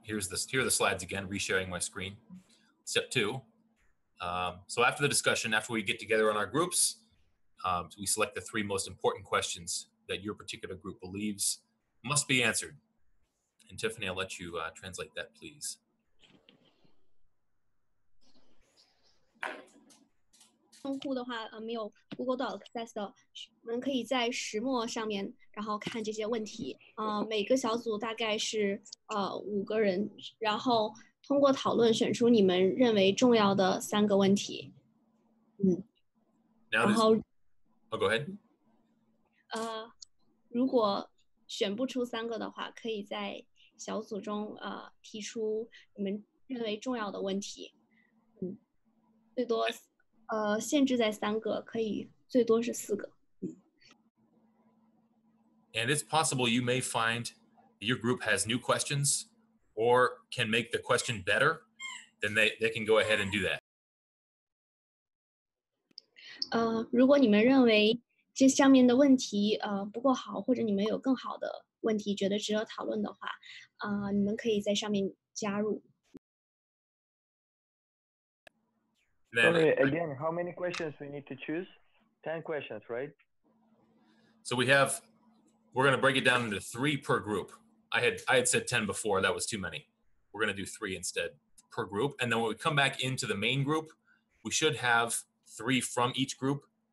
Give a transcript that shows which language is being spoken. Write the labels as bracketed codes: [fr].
[en] Here are the slides again, resharing my screen. Step 2. So after the discussion, after we get together on our groups, we select the 3 most important questions that your particular group believes must be answered. And Tiffany, I'll let you translate that, please. [zh] 用户的话，没有 Google Doc access 的，我们可以在石墨上面，然后看这些问题。每个小组大概是5个人，然后通过讨论选出你们认为重要的3个问题。然后 [en] Oh, go ahead. [zh] 如果选不出3个的话，可以在小组中提出你们认为重要的问题。最多限制在3个，可以最多是4个。 [en] And it's possible you may find your group has new questions or can make the question better, then they can go ahead and do that. [zh] 如果你们认为这上面的问题不够好，或者你们有更好的问题觉得值得讨论的话，你们可以在上面加入。 [en] Sorry, again, how many questions we need to choose? 10 questions, right? So we're going to break it down into 3 per group. I had said 10 before, that was too many. We're going to do 3 instead per group. And then when we come back into the main group, we should have 3 from each group.